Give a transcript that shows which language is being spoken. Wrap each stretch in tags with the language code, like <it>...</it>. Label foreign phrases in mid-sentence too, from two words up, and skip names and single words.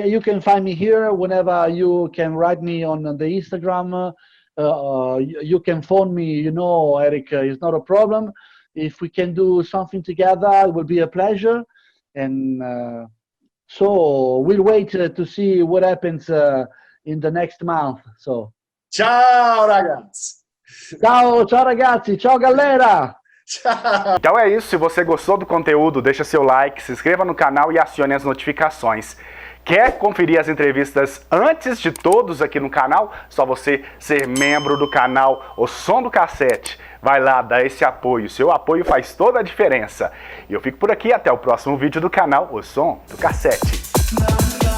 <en>You can find me here whenever you can write me on the Instagram. You can phone me. You know, Eric, it's not a problem. If we can do something together, it will be a pleasure. And so we'll wait to see what happens in the next month. So,</en> <it>Ciao, ragazzi. ciao ragazzi, ciao galera. Ciao.</it> <pt>Então é isso, se você gostou do conteúdo, deixa seu like, se inscreva no canal e acione as notificações. Quer conferir as entrevistas antes de todos aqui no canal? Só você ser membro do canal O Som do Cassete. Vai lá, dá esse apoio. Seu apoio faz toda a diferença. E eu fico por aqui, até o próximo vídeo do canal O Som do Cassete.</pt>